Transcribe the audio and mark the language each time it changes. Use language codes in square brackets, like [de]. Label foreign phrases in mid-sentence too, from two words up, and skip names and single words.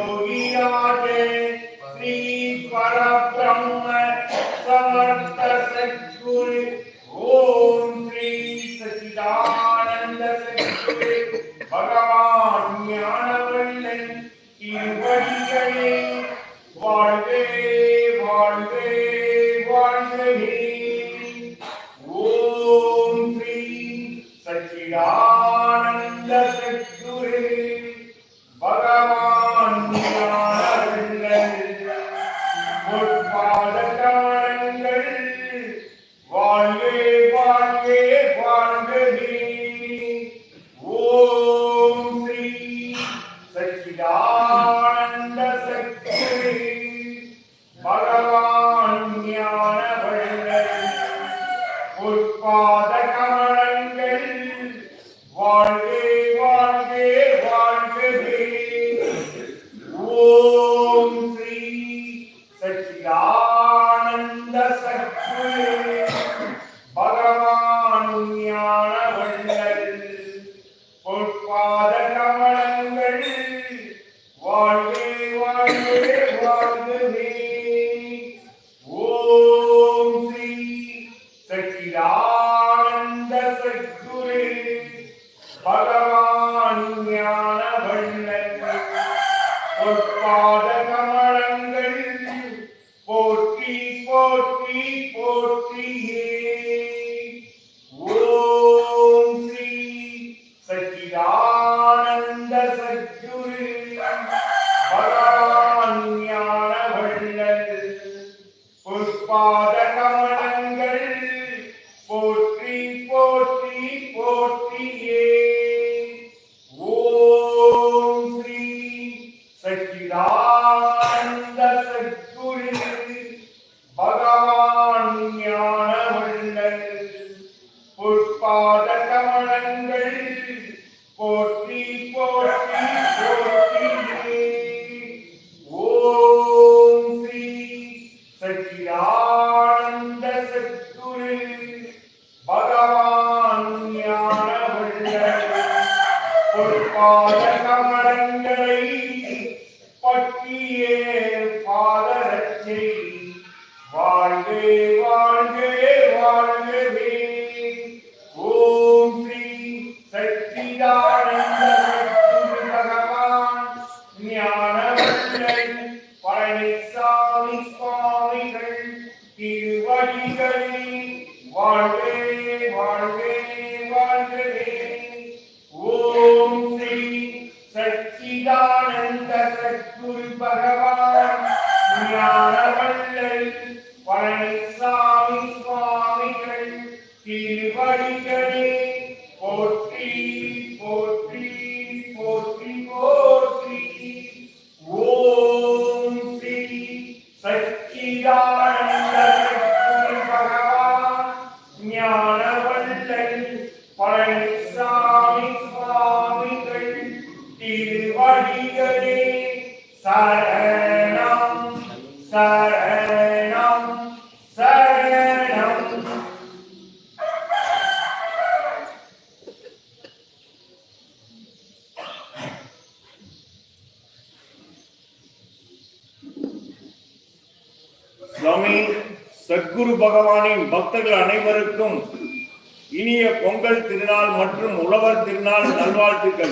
[sa] योगिराजे श्री परब्रह्म समर्थ सद्गुरु ओम श्री सच्चिदानंद सद्गुरु भगवान [ta] ஞானவள்ளல் திருவடிகளே வாழ்வே வாழ்வே வாழ்வே [sa] ஓம் ஸ்ரீ सच्चिदानंद सद्गुरु भगवान ஞானவள்ளல் [ta] பொற்பாதகாரங்கள் வாழ்வே வாழ்வே வாழ்வே ஓம் ஸ்ரீ [sa] सच्चिदानंद सद्गुरु भगवान [ta] ஞானவள்ளல் பொற்பாதகாரங்கள் வாழ்வே வாழ்வே வாழ்வே [sa] ஓம் ஸ்ரீ सच्चिदानंद सद्गुरु भगवान ஞானவள்ளல் [ta] பொற்பாதகமலங்கள் வாழ்வே வாழ்வே வாழ்வே ஓம் ஸ்ரீ [sa] सच्चिदानंद सद्गुरु भगवान [ta] ஞானவள்ளல் பொற்பாதகமலங்கள் போற்றி போற்றி போற்றியே ஓம் ஸ்ரீ [sa] सच्चिदानंद सद्गुरु भगवान [ta] ஞானவள்ளல் பொற்பாதகமலங்கள் போற்றி போற்றி போற்றியே ஓம் ஸ்ரீ [sa] सच्चिदानंद सद्गुरु भगवान [ta] ஞானவள்ளல் பொற்பாதகமலங்கள் போற்றி போற்றி போற்றியே ஓம் ஸ்ரீ [sa] सच्चिदानंद सद्गुरु [ta] भगवान ஞானவள்ளல் பொற்பாதகமலங்களை பற்றியே பாதரட்சை வாழ்வே வாழ்வே வாழ்வே [sa] ஓம் ஸ்ரீ सच्चिदानंद सद्गुरु भगवान ஞானவள்ளல் [ta] பழனிசாமி சுவாமிகள் திருவடிகளே வாழ்வே வாழ்வே வாழ்வே ஓம் ஸ்ரீ [sa] सच्चिदानंद सद्गुरु भगवान [ta] ஞானவள்ளல் பழனிசாமி சுவாமிகள் திருவடிகளே போற்றி போற்றி போற்றி போற்றி ஓம் ஸ்ரீ [sa] सच्चिदानंद सद्गुरु भगवान [ta] ஞானவள்ளல் பழனிசாமி சுவாமிகள் திருவடிகளே சரணம் சரணம் சரணம் சுவாமி சத்குரு பகவானின் பக்தர்கள் அனைவருக்கும் இனிய பொங்கல் திருநாள் மற்றும் உழவர் திருநாள் நல்வாழ்த்துக்கள்.